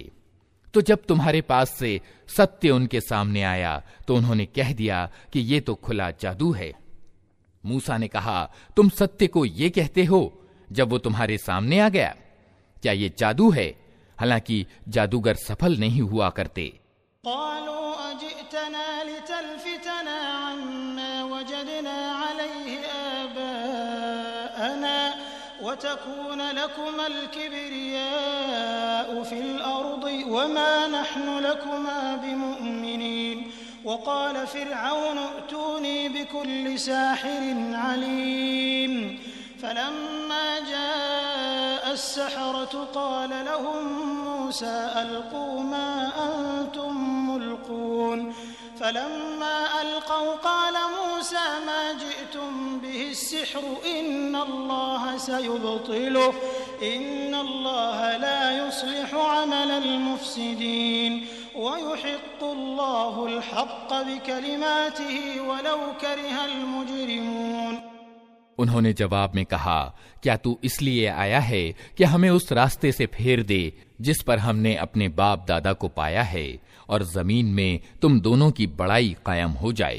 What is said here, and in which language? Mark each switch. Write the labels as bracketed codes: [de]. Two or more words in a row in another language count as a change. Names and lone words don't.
[hi] तो जब तुम्हारे पास से सत्य उनके सामने आया तो उन्होंने कह दिया कि ये तो खुला जादू है। मूसा ने कहा, तुम सत्य को ये कहते हो जब वो तुम्हारे सामने आ गया? क्या ये जादू है? हालांकि जादूगर सफल नहीं हुआ करते। [ar] قالوا أجئتنا لتلفتنا عما وجدنا عليه آباءنا وتكون لكما الكبرياء في الأرض وما نحن لكما بمؤمنين. وقال فرعون ائتوني بكل ساحر عليم. فلما جاء السحرة قال لهم موسى ألقوا ما أنتم ملقون. فلما ألقوا قال موسى ما جئتم به السحر إن الله سيبطله إن الله لا يصلح عمل المفسدين ويحق الله الحق بكلماته ولو كره المجرمون. [hi] उन्होंने जवाब में कहा, क्या तू इसलिए आया है कि हमें उस रास्ते से फेर दे जिस पर हमने अपने बाप दादा को पाया है और जमीन में तुम दोनों की बड़ाई कायम हो जाए?